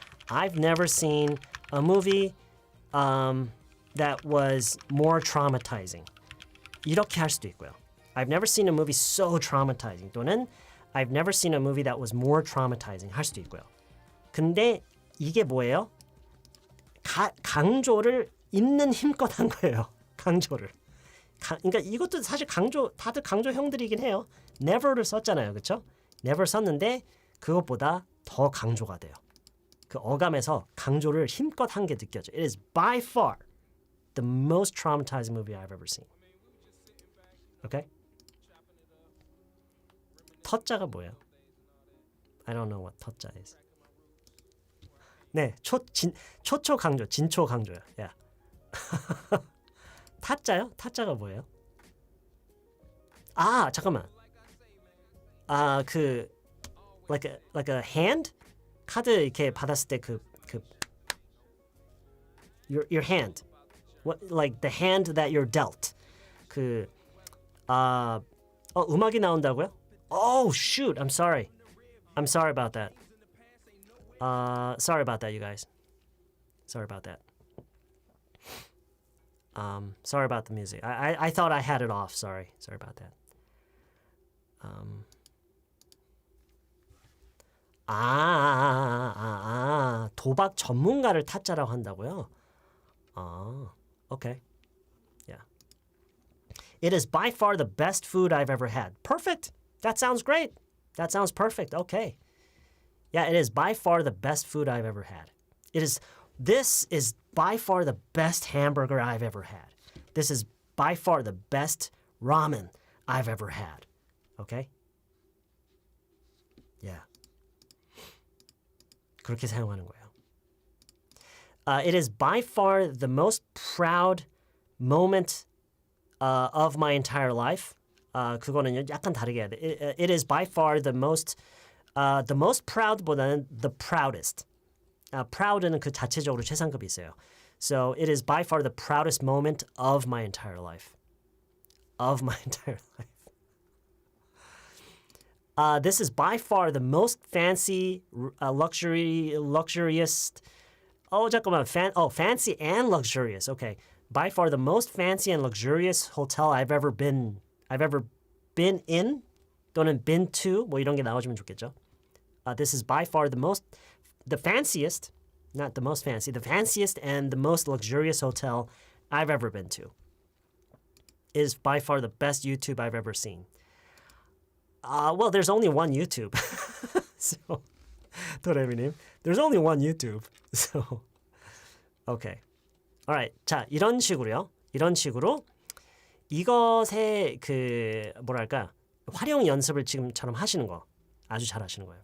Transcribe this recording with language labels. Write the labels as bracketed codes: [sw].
[en] I've never seen a movie that was more traumatizing. [ko] 이렇게 할 수도 있고요. [en] I've never seen a movie so traumatizing 또는 I've never seen a movie that was more traumatizing [ko] 할 수도 있고요. 근데 이게 뭐예요? 강조를 있는 힘껏 한 거예요. 강조를. 그러니까 이것도 사실 다들 강조형들이긴 해요. never를 썼잖아요. 그렇죠? never 썼는데 그것보다 더 강조가 돼요. 그 어감에서 강조를 힘껏 한 게 느껴져. [en] It is by far the most traumatizing movie I've ever seen. Okay? [ko] 터자가 뭐예요? [en] I don't know what 터자 is. [ko] 네, 초초 강조, 진초 강조요. [en] Yeah. [ko] 타짜요? 타짜가 뭐예요? 아, 잠깐만. [en] like a hand? [ko] 카드 이렇게 받았을 때 [en] your hand. What like the hand that you're dealt. [ko] 음악이 나온다고요? [en] Oh, shoot. I'm sorry. I'm sorry about that. Sorry about that, you guys. Sorry about that. Sorry about the music. I thought I had it off. Sorry about that. [ko] 도박 전문가를 타짜라고 한다고요? [en] Okay. Yeah. It is by far the best food I've ever had. Perfect. That sounds great. That sounds perfect. Okay. Yeah, it is by far the best food I've ever had. This is by far the best hamburger I've ever had. This is by far the best ramen I've ever had. Okay? Yeah. [ko] 그렇게 사용하는 거예요. [en] It is by far the most proud moment of my entire life. [ko] 그거는요, 약간 다르게 해야 돼. [en] It is by far the most proud보다는 the proudest. [ko] Proud는 그 자체적으로 최상급이 있어요. [en] So it is by far the proudest moment of my entire life. Of my entire life. This is by far the most fancy, luxurious. [ko] 잠깐만. [en] Fancy and luxurious. Okay. By far the most fancy and luxurious hotel I've ever been in 또는 been to [ko] 뭐 이런 게 나와주면 좋겠죠. [en] This is by far the fanciest, not the most fancy, the fanciest and the most luxurious hotel I've ever been to. It is by far the best YouTube I've ever seen. Well, there's only one YouTube. So, 도레미님, there's only one YouTube. So, okay. Alright. [ko] 자, 이런 식으로 이것의 뭐랄까 활용 연습을 지금처럼 하시는 거 아주 잘 하시는 거예요.